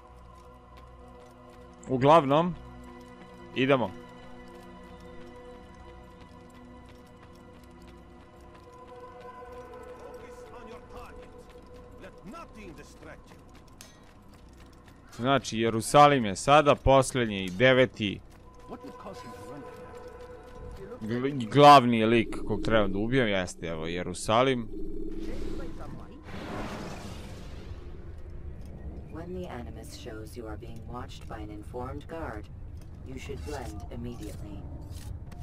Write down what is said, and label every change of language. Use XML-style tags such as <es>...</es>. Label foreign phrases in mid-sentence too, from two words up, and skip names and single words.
<bs>Uglavnom, idemo. Znači, Jerusalim je sada posljednji, 9.</bs> <en>What would cause him to run like that?</en> <bs>Glavni lik kog trebam da ubijem, jeste, evo, Jerusalim.</bs> <en>When the Animus shows you are being watched by an informed guard, you should blend immediately.</en>